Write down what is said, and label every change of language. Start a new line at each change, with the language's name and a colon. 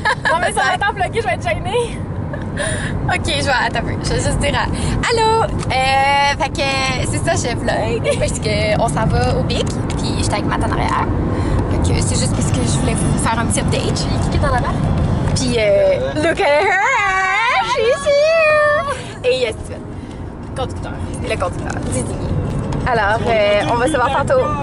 French: Non, mais ça va être bloqué, je vais être gênée. Ok, je vais juste dire allô. Fait que c'est ça, je vlog parce que on s'en va au Bic, puis j'étais avec Matt en arrière. Fait que c'est juste parce que je voulais vous faire un petit update. Je vais cliquer dans la barre.
English: Puis look at her, she's here.
French: Et yes, Conducteur. le conducteur, désigné. Alors, on va se voir tantôt.